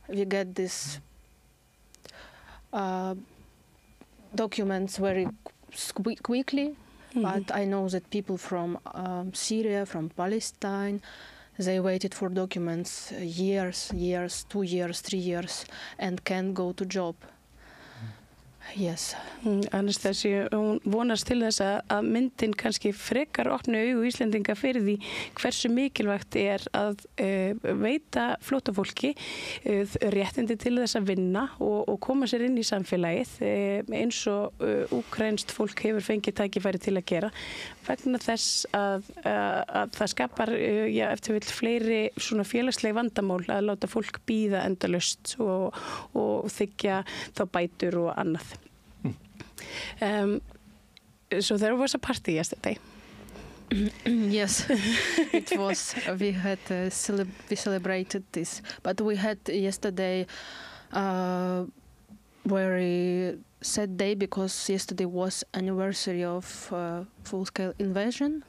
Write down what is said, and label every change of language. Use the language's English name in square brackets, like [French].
[English] We get these documents very quickly, but I know that people from Syria, from Palestine, they waited for documents years, 2 years, 3 years, and can't go to job. Yes. [Icelandic] Anastasia, hún vonast til þess að myndin kannski frekar opna augu Íslendinga fyrir því hversu mikilvægt að veita flóttafólki réttindi til þess að vinna og koma sér inn í samfélagið eins og úkraínskt fólk hefur fengið tækifæri til að gera vegna þess að það skapar eftir vill fleiri svona félagsleg vandamál að láta fólk bíða endalaust og þiggja þá bætur og annað. [English] So there was a party yesterday. Yes, it was. We had we celebrated this, but we had yesterday very sad day because yesterday was anniversary of full-scale invasion.